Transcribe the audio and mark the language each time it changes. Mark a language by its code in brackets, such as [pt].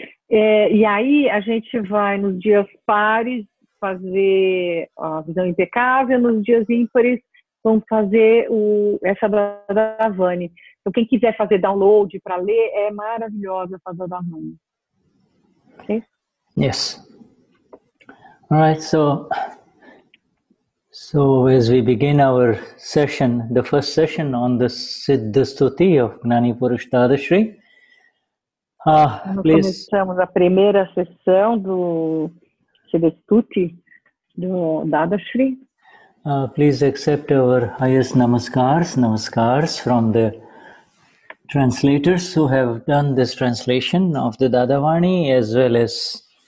[pt] E aí a gente vai nos dias pares fazer a visão impecável, nos dias ímpares vamos fazer essa Dadavani. Então quem quiser fazer download para ler, é maravilhosa essa Dadavani. Okay? Yes. [en] All right, so as we begin our session, the first session on the Siddha Stuti of Gnani Purush Dadashri, please. [pt] Começamos a primeira sessão do Siddha Stuti do Dadashri. [en] Please accept our highest namaskars from the translators who have done this translation of the Dadavani, as well as